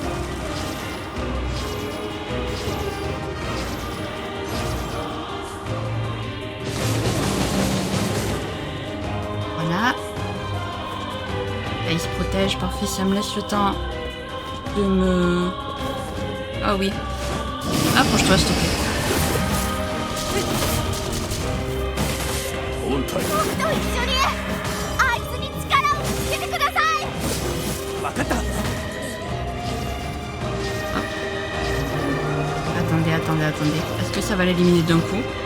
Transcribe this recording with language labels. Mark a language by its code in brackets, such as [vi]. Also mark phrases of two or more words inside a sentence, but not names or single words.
[fr] Voilà. Là, il se protège, parfait, ça me laisse le temps de me... Ah oui. Approche-toi s'il te plaît. [ja] 本体僕と一緒にあいつに力をつけてください。分かった。 [fr] Attendez, attendez, attendez. Est-ce que ça va l'éliminer d'un coup?